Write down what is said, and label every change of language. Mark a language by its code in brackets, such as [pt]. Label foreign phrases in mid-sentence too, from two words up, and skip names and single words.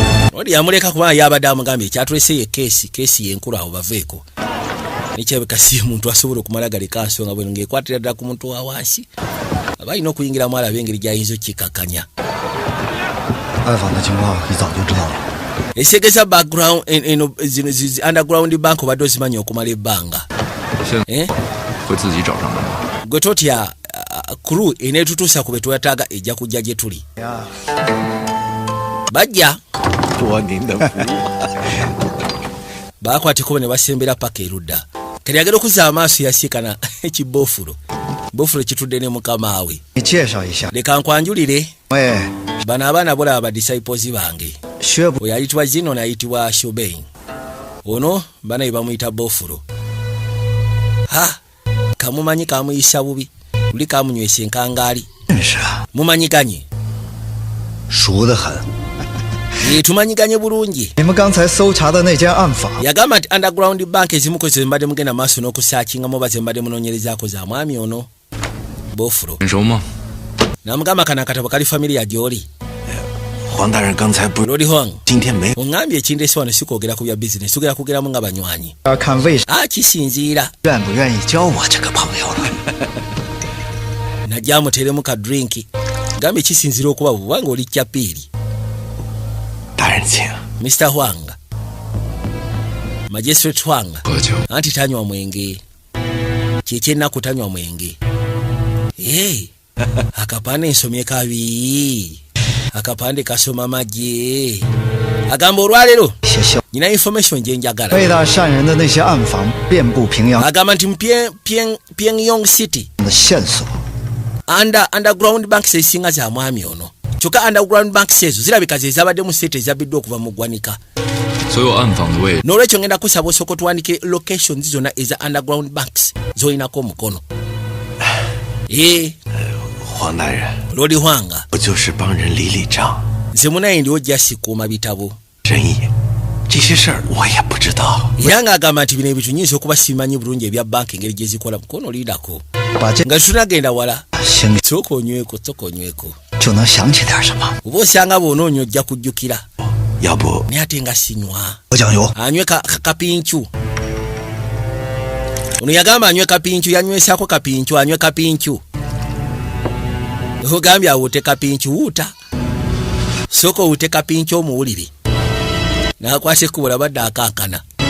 [lg] oli yamuleka kuba yabadde amugambye ekyatulese ye keesi yenkulu awo baveeko nekyebeka si muntu asobola okumala galeka nsonga bwe ng'ekwatira ddala ku muntu wa wansi aba alina okuyingiramu alaba engeri gy'ayinza okkikakanya. [zh] 暗访的情况你早就知道了。 [lg] esegeza background zino [en] underground bank [lg] obadde ozimanyi okumala ebbanga [zh] 会自己找上门吗？ [lg] gwe totya crew eneetutuusa ku be twetaaga ejja kujja gye tuli bajja [zh] 多您的福。 [lg] baakwateko ne basembera paka erudda kali agenda okuzza amaaso yasiikana ekiboofulo boofulo kitudde ne mukama we [zh] 你介绍一下。 [lg] leka nkwanjulire [zh] 喂， [lg] bano abaana bolaba badisciples bange [zh] 学不 [lg] oyo ayitibwa zino nayitibwa shobein ono bana ye bamuyita boofulo ha kamumanyi kamuyisa bubi luli kamunywesa enkangaali [zh] 认识啊， [lg] mumanyiganye [zh] 熟得很。 [lg] tumanyiganye bulungi [zh] 你们刚才搜查的那间暗访， [lg] yagamba nti [en] underground bank [lg] ezimuko ze mbadde mugenda maaso n'okusaakingamu oba ze mbadde munoonyerezaako za mwami ono boofulo [zh] 很熟吗？ [lg] namugamba kana akatabo kali familia gy'oli [zh] 黄大人刚才不 [lg] lodi hwang [zh] 今天没 [lg] oŋŋambye ekindeese wano si kwogera ku bya bizinesi tugera kugeramu nga banywanyi [zh] 要看魏 [lg] kisinziira [zh] 愿不愿意交我这个朋友了。 [lg] najja amuteremu ka drinki gambye kisinziira okuba bubanga oli kyapiiri [zh] 大人请。 [lg] Mr. Hwang Magistrate Hwang [zh] 喝酒。 [lg] anti tanywa mwenge kyekyennaku tanywa mwenge akapande nsomye kabi akapande kasoma magye agamba olwaleero [zh] 谢谢。 [lg] nyina information gye njagala [zh] 伟大善人的那些暗访遍布平阳 [lg] agamba nti mu Pyongyang City [zh] 的线索， [en] underground banks [lg] ezisinga za mwami ono kyokka [en] underground banks [lg] ezo zirabika ze zabadde mu state ezabbiddwa okuva mu ggwanika [zh] 所有暗访的位置 [lg] n'olwekyo ngenda kusaba osooka tuwandike locations zonna eza [en] underground banks [lg] z'olinako omukono [zh] 黄大人 [lg] lodi hwanga [zh] 不就是帮人理理账 [lg] nze munaye ndiwo jasi kuuma bitabo [zh] 生意，这些事儿我也不知道。 [lg] era ng'agamba nti bino ebintu nyinza okuba simanyi bulungi ebya banka engeri gye zikola mukono olindako [zh] 把这 [lg] nga tunagenda wala [zh] 心里 [lg] sooka onyweko [zh] 就能想起点什么。 [lg] oba osanga bw'onoonyo ojja kujjukira [zh] 要不 [lg] naye ate nga sinywa [zh] 我酱油， [lg] anywe kapincu ono yagamba anywe kapincu yanywesako kapincu anywe kapincu ogambye awute kapincu wuuta sooka owute kapincu omuwulire nakwasa ekkubo labadde akankana